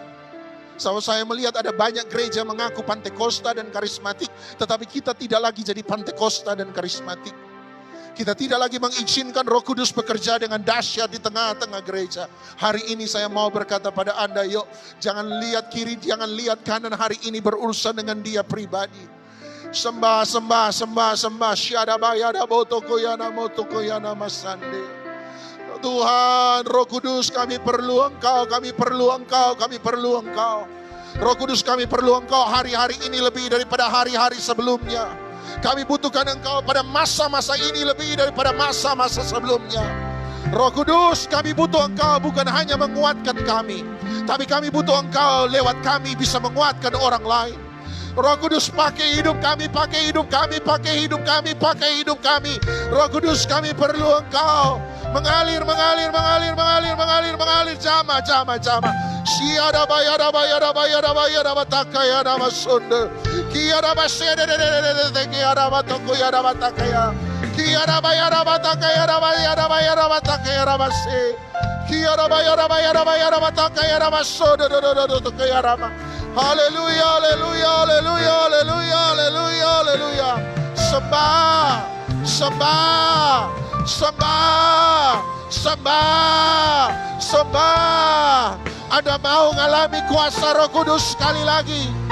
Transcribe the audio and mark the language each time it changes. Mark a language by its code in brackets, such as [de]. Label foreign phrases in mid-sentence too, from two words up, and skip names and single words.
[id] Saya melihat ada banyak gereja mengaku Pantekosta dan karismatik, tetapi kita tidak lagi jadi Pantekosta dan karismatik. Kita tidak lagi mengizinkan Roh Kudus bekerja dengan dahsyat di tengah-tengah gereja. Hari ini saya mau berkata pada Anda, yuk jangan lihat kiri, jangan lihat kanan, hari ini berurusan dengan Dia pribadi. Sembah. Syadabaya dabotoko yana motoko yana masande. Tuhan, Roh Kudus, kami perlu Engkau, kami perlu Engkau, kami perlu Engkau. Roh Kudus, kami perlu Engkau hari-hari ini lebih daripada hari-hari sebelumnya. Kami butuhkan Engkau pada masa-masa ini lebih daripada masa-masa sebelumnya. Roh Kudus, kami butuh Engkau bukan hanya menguatkan kami, tapi kami butuh Engkau lewat kami bisa menguatkan orang lain. Roh Kudus, pakai hidup kami, pakai hidup kami, pakai hidup kami, pakai hidup kami. Roh Kudus, kami perlu Engkau. Mengalir, jama. Siada bayada batakaya nama sonde. Kiada basede kiada batoko yada batakaya. Kiada bayada batakaya batakaya rabase. Kiada bayada batakaya rabasode kaya rama. Haleluya. Sembah. Anda mau ngalami kuasa Roh Kudus sekali lagi?